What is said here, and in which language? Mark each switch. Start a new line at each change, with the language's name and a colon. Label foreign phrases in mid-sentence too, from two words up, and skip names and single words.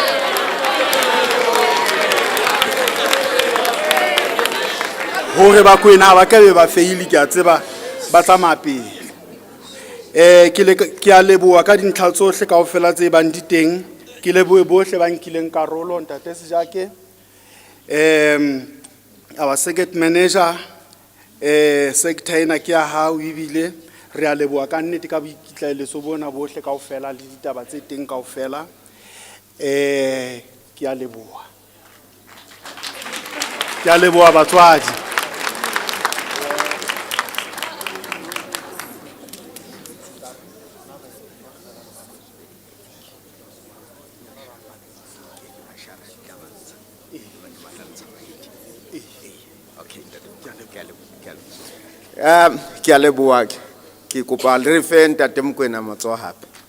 Southern Sotho: hore ba Kwena ha ba ka be ba faile ke a tseba ba tsamaya pele ke a leboha ka dintlha tsohle kaofela tse bang di teng ke lebohe bohle ba nkileng karolo ntate Sejake
English: our second manager
Southern Sotho: sector ena ke ya hao ebile re a leboha ka nnete ka boikitlaeletso bona bohle kaofela le ditaba tse teng kaofela ke a leboha batswadi. Ke a leboha ke kopa le re fe ntate Mokoena matsoho hape.